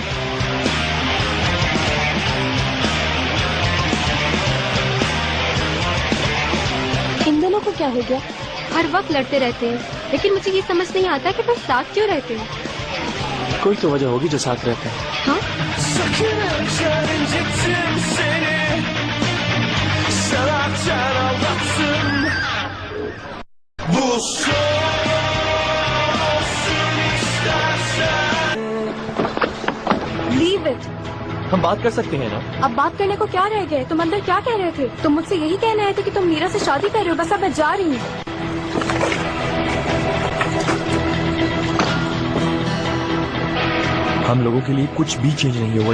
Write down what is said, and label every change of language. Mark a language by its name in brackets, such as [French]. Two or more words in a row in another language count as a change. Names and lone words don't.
[Hindi] इन दोनों को क्या हो गया? हर वक्त लड़ते रहते हैं, लेकिन मुझे ये समझ नहीं आता कि तुम साथ क्यों रहते हो। कोई तो वजह होगी जो साथ रहते हैं। हाँ, [Turkish] Sakın incittim seni Severken aldattım Bu olsun istersen [English] leave it. [Hindi] हम बात कर सकते हैं ना? अब बात करने को क्या रह गए? तुम अंदर क्या कह रहे थे? तुम मुझसे यही कहने आए थे कि तुम मीरा से शादी कर रहे हो। बस अब मैं जा रही हूँ। हम लोगों के लिए कुछ भी चेंज नहीं हुआ।